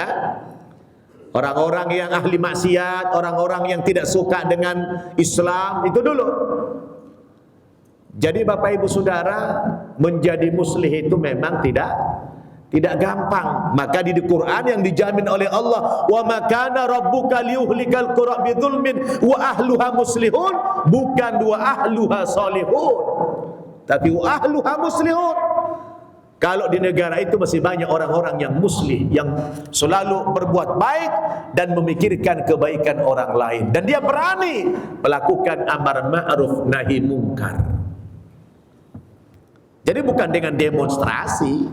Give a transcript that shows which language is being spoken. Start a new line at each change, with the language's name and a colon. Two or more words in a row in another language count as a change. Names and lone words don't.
Indonesian: Orang-orang yang ahli maksiat, orang-orang yang tidak suka dengan Islam, itu dulu. Jadi Bapak Ibu Saudara, menjadi muslih itu memang tidak gampang. Maka di Quran yang dijamin oleh Allah,
Arabic: وما كان ربك ليهلك القرى بظلم وأهلها مصلحون, bukan وأهلها صالحون, tapi وأهلها مصلحون.
Indonesian: Kalau di negara itu masih banyak orang-orang yang muslim, yang selalu berbuat baik dan memikirkan kebaikan orang lain, dan dia berani melakukan
Arabic: أمر معروف نهي منكر.
Indonesian: Jadi bukan dengan demonstrasi.